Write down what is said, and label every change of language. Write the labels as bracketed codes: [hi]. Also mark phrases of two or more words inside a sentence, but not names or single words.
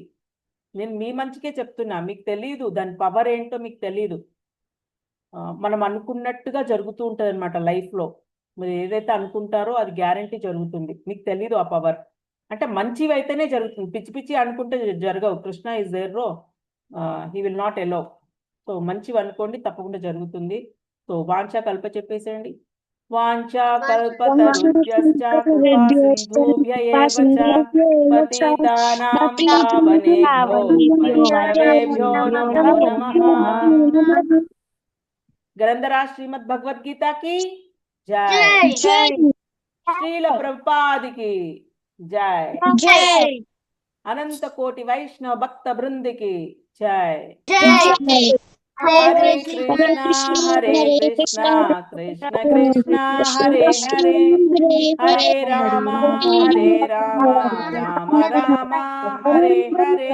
[te] నేను మీ మంచికే చెప్తున్నా, మీకు తెలియదు దాని పవర్ ఏంటో, మీకు తెలియదు. మనం అనుకున్నట్టుగా జరుగుతూ ఉంటుంది అనమాట లైఫ్లో. మీరు ఏదైతే అనుకుంటారో అది గ్యారంటీ జరుగుతుంది, మీకు తెలీదు ఆ పవర్. అంటే మంచివి అయితేనే జరుగుతుంది, పిచ్చి పిచ్చి అనుకుంటే జరగవు. [en] Krishna is there ro, he will not allow. [te] సో మంచివి అనుకోండి, తప్పకుండా జరుగుతుంది. సో వాంఛా కల్ప చెప్పేసేయండి. [sa] వాంఛా కల్పతరుభ్యశ్చ కృపా సింధుభ్య ఏవ చ పతితానాం పావనేభ్యో వైష్ణవేభ్యో నమో నమః. [te] గ్రంథరా శ్రీమద్ భగవద్గీత [hi] की जय. [te] శ్రీల ప్రభుపాది [hi] की जय. [te] అనంత కోటి వైష్ణవ భక్త బృంది [hi] की जय. [sa] హరే కృష్ణ హరే కృష్ణ కృష్ణ కృష్ణ హరే హరే, హరే రామ రామ రామ హరే హరే.